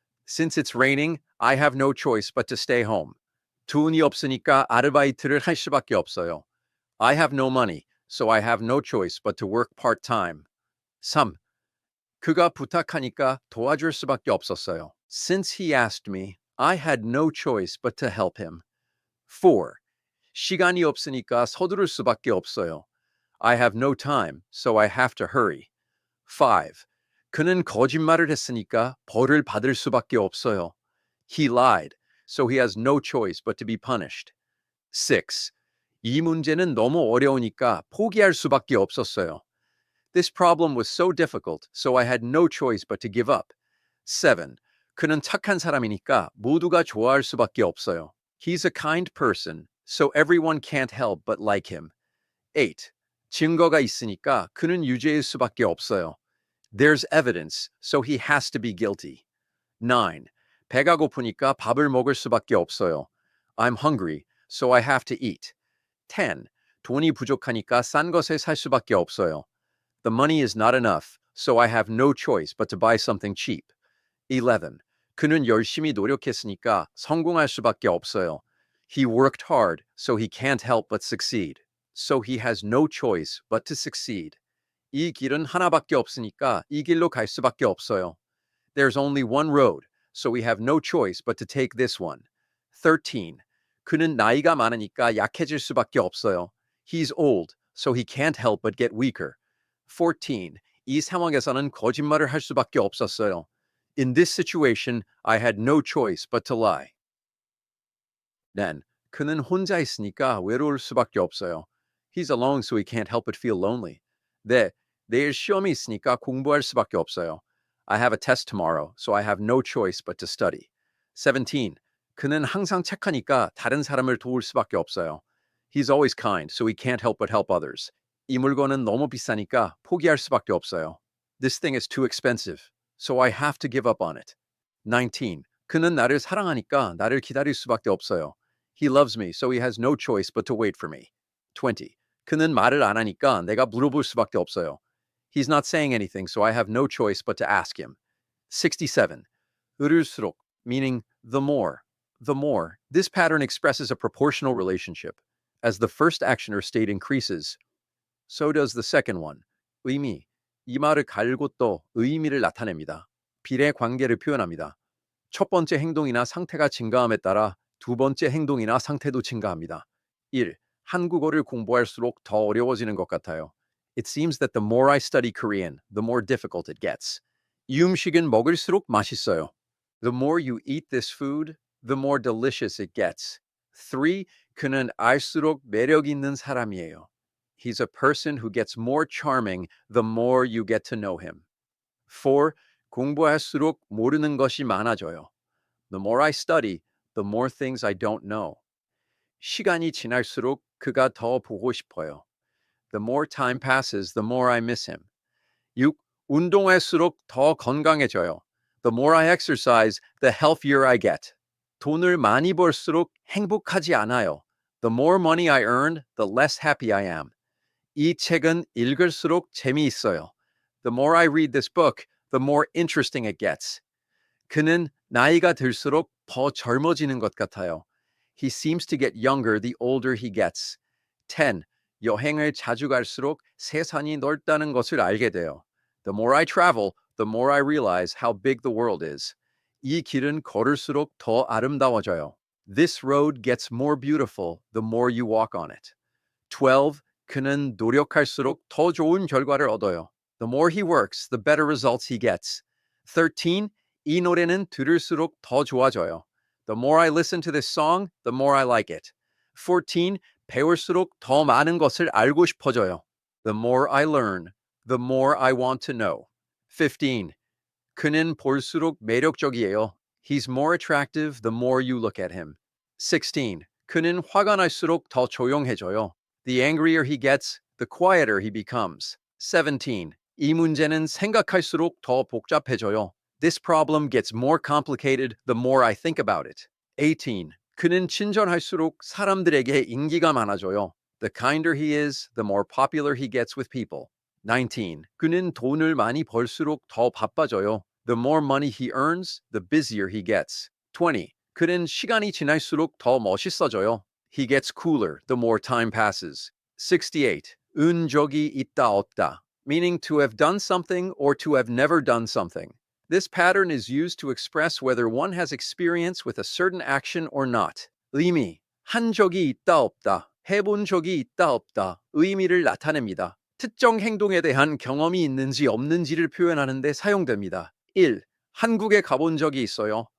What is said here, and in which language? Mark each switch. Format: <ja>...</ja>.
<en>Since it's raining, I have no choice but to stay home.</en> <ko>돈이 없으니까 아르바이트를 할 수밖에 없어요.</ko> <en>I have no money, so I have no choice but to work part-time. 3.</en> <ko>그가 부탁하니까 도와줄 수밖에 없었어요.</ko> <en>Since he asked me, I had no choice but to help him. 4.</en> <ko>시간이 없으니까 서두를 수밖에 없어요.</ko> <en>I have no time, so I have to hurry. 5.</en> <ko>그는 거짓말을 했으니까 벌을 받을 수밖에 없어요.</ko> <en>He lied, so he has no choice but to be punished. 6.</en> <ko>이 문제는 너무 어려우니까 포기할 수밖에 없었어요.</ko> <en>This problem was so difficult, so I had no choice but to give up. 7.</en> <ko>그는 착한 사람이니까 모두가 좋아할 수밖에 없어요.</ko> <en>He's a kind person, so everyone can't help but like him. 8.</en> <ko>증거가 있으니까 그는 유죄일 수밖에 없어요.</ko> <en>There's evidence, so he has to be guilty. 9.</en> <ko>배가 고프니까 밥을 먹을 수밖에 없어요.</ko> <en>I'm hungry, so I have to eat. 10.</en> <ko>돈이 부족하니까 싼 것을 살 수밖에 없어요.</ko> <en>The money is not enough, so I have no choice but to buy something cheap. 11.</en> <ko>그는 열심히 노력했으니까 성공할 수밖에 없어요.</ko> <en>He worked hard, so he can't help but succeed. So he has no choice but to succeed.</en> <ko>이 길은 하나밖에 없으니까 이 길로 갈 수밖에 없어요.</ko> <en>There's only one road, so we have no choice but to take this one. 13.</en> <ko>그는 나이가 많으니까 약해질 수밖에 없어요.</ko> <en>He's old, so he can't help but get weaker. 14.</en> <ko>이 상황에서는 거짓말을 할 수밖에 없었어요.</ko> <en>In this situation, I had no choice but to lie.</en> <ko>Then, 그는 혼자 있으니까 외로울 수밖에 없어요.</ko> <en>He's alone so he can't help but feel lonely.</en> <ko>네, 내일 시험이 있으니까 공부할 수밖에 없어요.</ko> <en>I have a test tomorrow, so I have no choice but to study. 17.</en> <ko>그는 항상 착하니까 다른 사람을 도울 수밖에 없어요.</ko> <en>He's always kind, so he can't help but help others.</en> <ko>이 물건은 너무 비싸니까 포기할 수밖에 없어요.</ko> <en>This thing is too expensive, so I have to give up on it. 19.</en> <ko>그는 나를 사랑하니까 나를 기다릴 수밖에 없어요.</ko> <en>He loves me, so he has no choice but to wait for me. 20.</en> <ko>그는 말을 안 하니까 내가 물어볼 수밖에 없어요.</ko> <en>He's not saying anything, so I have no choice but to ask him. 67. 으를수록, meaning the more. The more. This pattern expresses a proportional relationship. As the first action or state increases, so does the second one.</en> <ko>의미. 이 말을 갈고 또 의미를 나타냅니다. 비례 관계를 표현합니다. 첫 번째 행동이나 상태가 증가함에 따라 두 번째 행동이나 상태도 증가합니다.</ko> <en>1.</en> <ko>한국어를 공부할수록 더 어려워지는 것 같아요.</ko> <en>It seems that the more I study Korean, the more difficult it gets.</en> <ko>이 음식은 먹을수록 맛있어요.</ko> <en>The more you eat this food, the more delicious it gets. 3.</en> <ko>그는 알수록 매력 있는 사람이에요.</ko> <en>He's a person who gets more charming the more you get to know him. 4.</en> <ko>공부할수록 모르는 것이 많아져요.</ko> <en>The more I study, the more things I don't know.</en> <ko>시간이 지날수록 그가 더 보고 싶어요.</ko> <en>The more time passes, the more I miss him. 6.</en> <ko>운동할수록 더 건강해져요.</ko> <en>The more I exercise, the healthier I get.</en> <ko>돈을 많이 벌수록 행복하지 않아요.</ko> <en>The more money I earn, the less happy I am.</en> <ko>이 책은 읽을수록 재미있어요.</ko> <en>The more I read this book, the more interesting it gets.</en> <ko>그는 나이가 들수록 더 젊어지는 것 같아요.</ko> <en>He seems to get younger the older he gets. 10.</en> <ko>여행을 자주 갈수록 세상이 넓다는 것을 알게 돼요.</ko> <en>The more I travel, the more I realize how big the world is.</en> <ko>이 길은 걸을수록 더 아름다워져요.</ko> <en>This road gets more beautiful the more you walk on it. 12.</en> <ko>그는 노력할수록 더 좋은 결과를 얻어요.</ko> <en>The more he works, the better results he gets. 13.</en> <ko>이 노래는 들을수록 더 좋아져요.</ko> <en>The more I listen to this song, the more I like it. 14.</en> <ko>배울수록 더 많은 것을 알고 싶어져요.</ko> <en>The more I learn, the more I want to know. 15.</en> <ko>그는 볼수록 매력적이에요.</ko> <en>He's more attractive the more you look at him. 16.</en> <ko>그는 화가 날수록 더 조용해져요.</ko> <en>The angrier he gets, the quieter he becomes. 17.</en> <ko>이 문제는 생각할수록 더 복잡해져요.</ko> <en>This problem gets more complicated the more I think about it. 18.</en> <ko>그는 친절할수록 사람들에게 인기가 많아져요.</ko> <en>The kinder he is, the more popular he gets with people. 19.</en> <ko>그는 돈을 많이 벌수록 더 바빠져요.</ko> <en>The more money he earns, the busier he gets. 20.</en> <ko>그는 시간이 지날수록 더 멋있어져요.</ko> <en>He gets cooler the more time passes. 68.</en> <ko>은 적이 있다 없다,</ko> <en>meaning to have done something or to have never done something. This pattern is used to express whether one has experience with a certain action or not.</en> <ko>의미, 한 적이 있다 없다, 해본 적이 있다 없다, 의미를 나타냅니다. 특정 행동에 대한 경험이 있는지 없는지를 표현하는 데 사용됩니다.</ko> <en>1.</en> <ko>한국에 가본 적이 있어요.</ko>